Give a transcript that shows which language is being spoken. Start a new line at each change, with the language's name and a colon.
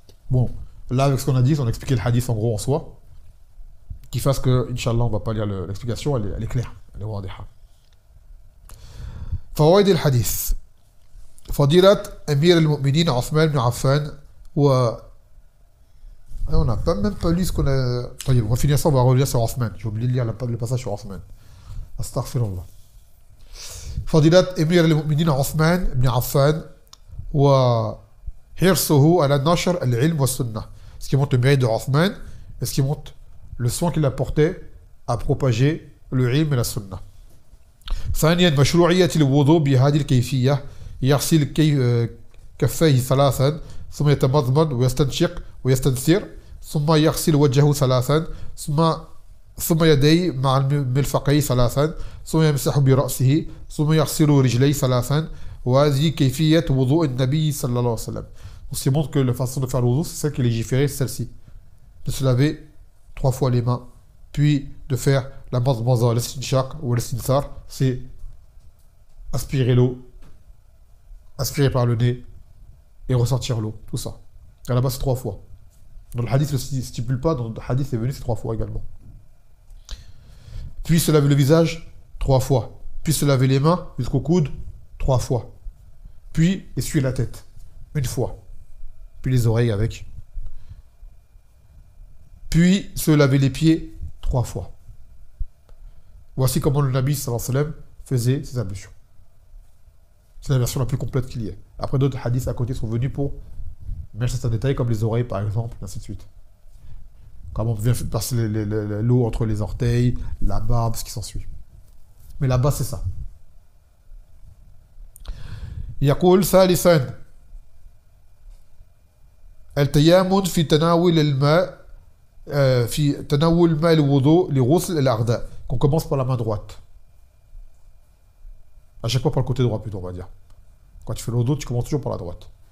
French: Bon, là avec ce qu'on a dit, on a expliqué le hadith en gros en soi, qui fasse que, Inch'Allah, on va pas lire l'explication, elle est claire, elle est wadiha.
Arabic: فوائد الحديث. فضيلة أمير المؤمنين عثمان بن عفان
French: on n'a même pas lu ce qu'on a... Attendez, on va finir ça, on va revenir sur Othman. J'ai oublié de lire le passage sur Othman.
Arabic: Astaghfirullah. فضيلة أمير المؤمنين عثمان بن عفان وحرصه على نشر العلم والسنة.
French: Ce qui montre le mérite de Othman et ce qui montre le soin qu'il apportait à propager le ilm et la sunna.
Arabic: ثانيا مشروعية الوضوء بهذه الكيفية يغسل كفيه ثلاثا ثم يتمضمض ويستنشق ويستنثر ثم يغسل وجهه ثلاثا ثم يديه مع المرفقين ثلاثا ثم يمسح برأسه ثم يغسل رجليه ثلاثا وهذه كيفية وضوء النبي صلى الله عليه وسلم.
French: On se montre que la façon de faire le wudu, c'est celle qui est légiférée, c'est celle-ci. De se laver 3 fois les mains, puis de faire la madmaza, l'estinshaq ou l'estinthar, c'est aspirer l'eau, aspirer par le nez et ressortir l'eau, tout ça. À la base, c'est 3 fois. Dans le hadith, ne stipule pas, dans le hadith, c'est venu, c'est 3 fois également. Puis se laver le visage 3 fois. Puis se laver les mains jusqu'au coude 3 fois. Puis essuyer la tête 1 fois. Puis les oreilles avec. Puis se laver les pieds 3 fois. Voici comment le Nabi sallallahu alayhi wa sallam faisait ses ablutions. C'est la version la plus complète qu'il y ait. Après, d'autres hadiths à côté sont venus pour mettre certains détails, comme les oreilles par exemple, et ainsi de suite. Comment on vient passer l'eau entre les orteils, la barbe, ce qui s'ensuit. Mais là-bas, c'est ça.
Arabic: يقول ثالثا التيامن في تناول الماء في تناول ماء الوضوء لغسل الأعضاء.
French: Qu'on commence par la main droite. À chaque fois par le côté droit plutôt, on va dire. Quand tu fais le wudu, tu commences toujours par la droite.